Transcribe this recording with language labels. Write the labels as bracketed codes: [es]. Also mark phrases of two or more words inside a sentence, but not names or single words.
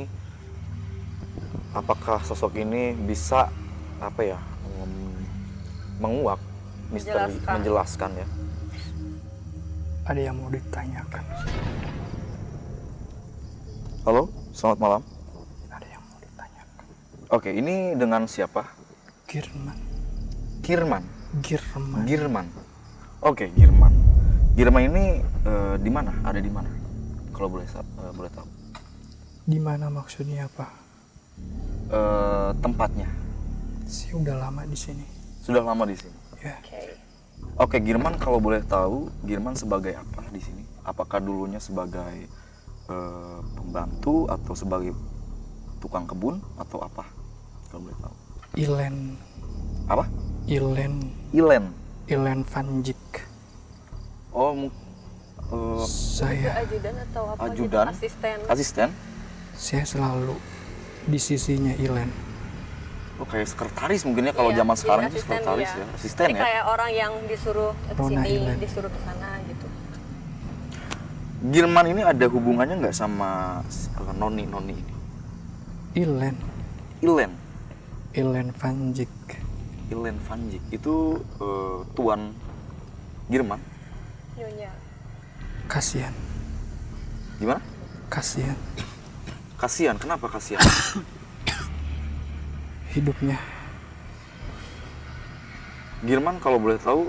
[id] Apakah sosok ini bisa apa ya, menguak misteri, menjelaskan ya? Ada yang mau ditanyakan. Halo, selamat malam. Ada yang mau ditanyakan. Oke, ini dengan siapa? Girman. Girman. Girman. Girman. Oke, Girman. Girman ini di mana? Ada di mana? Kalau boleh tahu. Di mana maksudnya apa? Tempatnya. Saya udah lama di sini. Sudah lama di sini. Ya. Oke, Girman kalau boleh tahu, Girman sebagai apa di sini? Apakah dulunya sebagai pembantu atau sebagai tukang kebun atau apa? Kalau boleh tahu. Ilen. Apa? Ilen. Ilen. Ilen Vanjik. Oh, Saya Ajudan atau apa ajudan? gitu, asisten. Asisten? saya selalu di sisinya Ilen. Oh, kayak sekretaris mungkin ya, kalau Iya, zaman jadi sekarang itu asisten, sekretaris iya. ya, asisten Jadi ya. kayak orang yang disuruh ke Rona sini, Ilen. disuruh ke sana gitu. Girman ini ada hubungannya nggak sama Noni ini? Ilen. Ilen. Ilen Vanjik. Ilen Vanjik itu tuan Girman. Nyonya. Kasihan. Gimana? Kasihan. Kasihan. Kenapa kasihan? Hidupnya Girman kalau boleh tahu